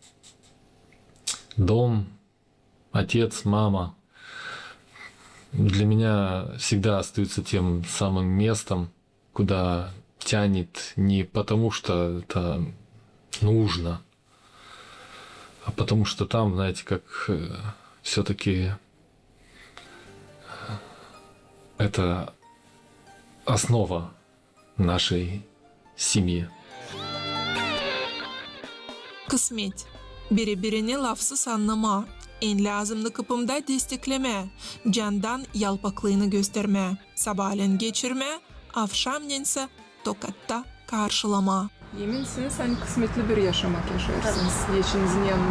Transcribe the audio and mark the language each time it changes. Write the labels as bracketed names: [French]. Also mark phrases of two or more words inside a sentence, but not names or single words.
[Russian] Дом, отец, мама для меня всегда остаются тем самым местом, куда тянет не потому, что это нужно, а потому что там, знаете, как все-таки это основа нашей семьи. [Gagauz] Kısmet. Biri-birini lafsız anlama. En lazımlı kıpımda destekleme. Candan yalpaklığını gösterme. Sabahleyin geçirme. Akşamleyin tokatta karşılama. Eminsiniz, hani kısmetli bir yaşamak yaşarsınız eşinizin yanında.